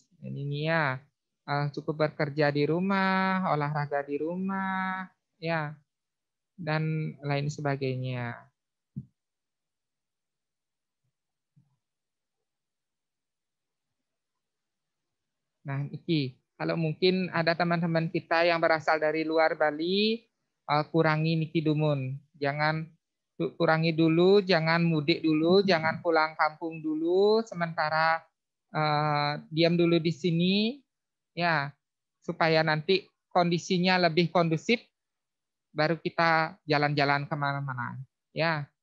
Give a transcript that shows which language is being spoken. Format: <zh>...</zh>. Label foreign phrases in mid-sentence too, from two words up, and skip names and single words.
<id>Ini ya, cukup bekerja di rumah, olahraga di rumah, ya, dan lain sebagainya. Nah, iki kalau mungkin ada teman-teman kita yang berasal dari luar Bali, kurangi</id> <ban>niki dumun.</ban> <id>Jangan kurangi dulu, jangan mudik dulu, jangan pulang kampung dulu, sementara diam dulu di sini, ya, supaya nanti kondisinya lebih kondusif, baru kita jalan-jalan kemana-mana, ya.</id>